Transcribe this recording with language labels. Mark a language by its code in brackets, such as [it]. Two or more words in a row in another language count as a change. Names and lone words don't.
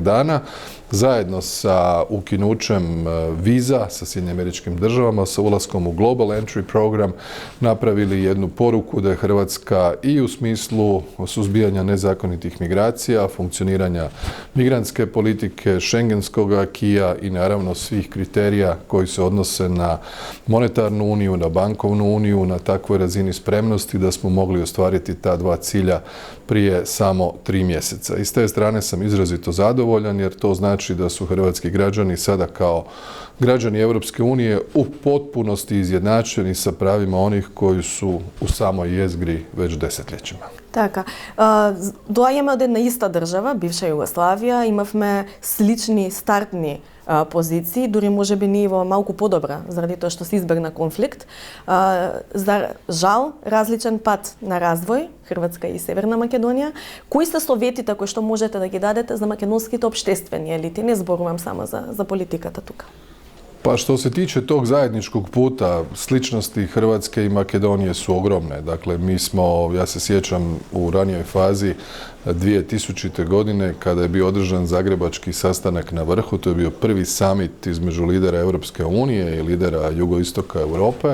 [hr] dana, zajedno sa ukinućem viza sa Sjedinjenim Američkim Državama, sa ulaskom u Global Entry program, napravili jednu poruku da je Hrvatska i u smislu suzbijanja nezakonitih migracija, funkcioniranja migrantske politike, šengenskog akija i naravno svih kriterija koji se odnose na monetarnu uniju, na bankovnu uniju, na takvoj razini spremnosti da smo mogli ostvariti ta dva cilja prije samo 3 mjeseca. I s te strane sam izrazito zadovoljan jer to znači da su hrvatski građani sada kao građani Europske unije u potpunosti izjednačeni sa pravima onih koji su u samoj jezgri već desetljećima. [mk] Така, доаѓаме од една иста држава, бивша Југославија, имавме слични стартни позиции, дури можеби ние во малку подобра, заради тоа што се избегна конфликт. За жал, различен пат на развој, Хрватска и Северна Македонија. Кои се советите кои што можете да ги дадете за македонските општествени елити? Не зборувам само за политиката тука. [hr] Pa što se tiče tog zajedničkog puta, sličnosti Hrvatske i Makedonije su ogromne. Dakle, mi smo, ja se sjećam u ranijoj fazi 2000. godine kada je bio održan zagrebački sastanak na vrhu, to je bio prvi summit između lidera Europske unije i lidera jugoistoka Europe.